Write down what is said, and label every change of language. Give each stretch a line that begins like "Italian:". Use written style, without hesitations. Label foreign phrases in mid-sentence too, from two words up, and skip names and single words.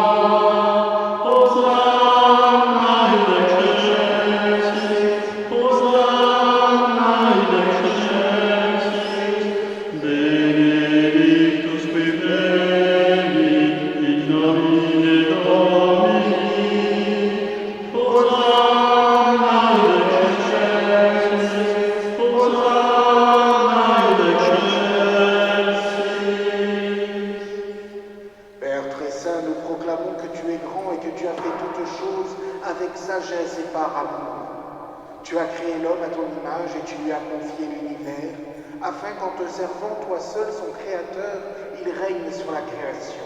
Latin: Hosanna in excelsis, Hosanna in excelsis, benedictus qui venit in nomine Domini. Hosanna in excelsis, Hosanna in excelsis.
French: Père très saint, nous proclamons que tu es grand et que tu as fait toutes choses avec sagesse et par amour. Tu as créé l'homme à ton image et tu lui as confié l'univers, afin qu'en te servant, toi seul, son créateur, il règne sur la création.